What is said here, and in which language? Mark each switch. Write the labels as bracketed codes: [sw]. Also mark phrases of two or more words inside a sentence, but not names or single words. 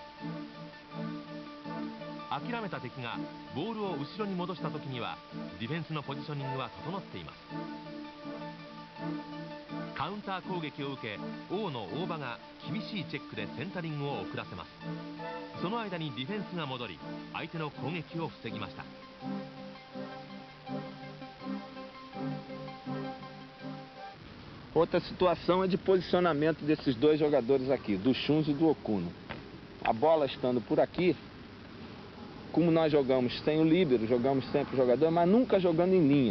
[ja] 諦めた敵がボールを後ろに戻した時にはディフェンスのポジショニングは整っています。カウンター攻撃を受け王の大場が厳しいチェックでセンタリングを遅らせます。その間にディフェンスが戻り相手の攻撃を防ぎました。 [pt] Outra situação é de posicionamento desses dois jogadores aqui, do Shunzo e do Okuno. A bola estando por aqui, como nós jogamos sem o líbero, jogamos sempre o jogador, mas nunca jogando em linha.